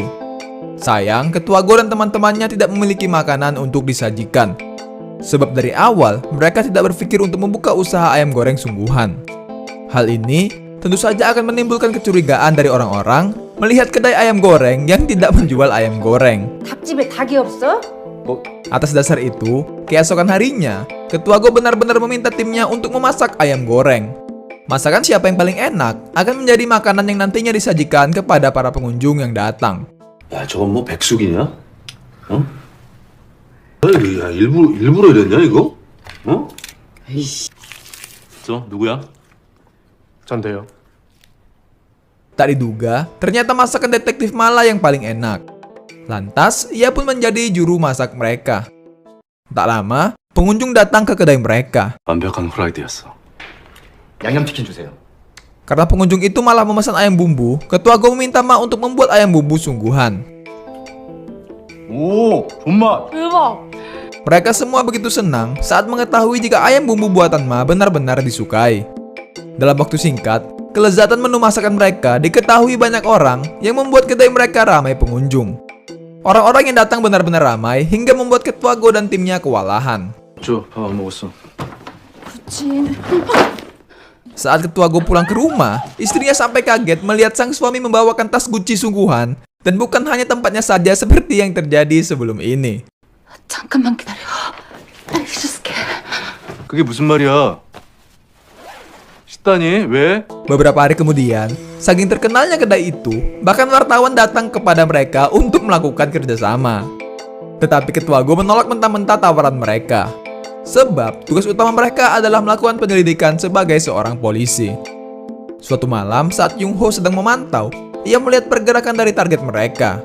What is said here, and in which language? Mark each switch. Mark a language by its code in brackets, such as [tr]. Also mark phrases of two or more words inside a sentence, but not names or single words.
[id] Sayang, Ketua Go dan teman-temannya tidak memiliki makanan untuk disajikan. Sebab dari awal, mereka tidak berpikir untuk membuka usaha ayam goreng sungguhan. Hal ini tentu saja akan menimbulkan kecurigaan dari orang-orang melihat kedai ayam goreng yang tidak menjual ayam goreng. [ko] 닭집에 닭이 없어? [id] Atas dasar itu, keesokan harinya, Ketua Go benar-benar meminta timnya untuk memasak ayam goreng. Masakan siapa yang paling enak akan menjadi makanan yang nantinya disajikan kepada para pengunjung yang datang. [ko] 야, 저건 뭐 백숙이냐? 어? 야, 일부러 이랬냐 이거? 어? 저 누구야? 전데요. [id] Tak diduga, ternyata masakan Detektif Mala yang paling enak. Lantas, ia pun menjadi juru masak mereka. Tak lama, pengunjung datang ke kedai mereka. [ko] 완벽한 후라이드였어. 양념치킨 주세요. [id] Karena pengunjung itu malah memesan ayam bumbu, Ketua Go meminta Ma untuk membuat ayam bumbu sungguhan. [ko] 오, 존맛. 대박. [id] Mereka semua begitu senang saat mengetahui jika ayam bumbu buatan Ma benar-benar disukai. Dalam waktu singkat, kelezatan menu masakan mereka diketahui banyak orang yang membuat kedai mereka ramai pengunjung. Orang-orang yang datang benar-benar ramai hingga membuat Ketua Go dan timnya kewalahan. [ko] 저 밥 안 먹었어. 진. [id] Saat Ketua Go pulang ke rumah, istrinya sampai kaget melihat sang suami membawakan tas Gucci sungguhan dan bukan hanya tempatnya saja seperti yang terjadi sebelum ini. [ko] 잠깐만 기다려. [en] I just can't. [ko] 그게 무슨 말이야? 식단이 왜? [id] Beberapa hari kemudian, saking terkenalnya kedai itu, bahkan wartawan datang kepada mereka untuk melakukan kerjasama. Tetapi Ketua Go menolak mentah-mentah tawaran mereka. Sebab tugas utama mereka adalah melakukan penyelidikan sebagai seorang polisi. Suatu malam saat Yung Ho sedang memantau, ia melihat pergerakan dari target mereka.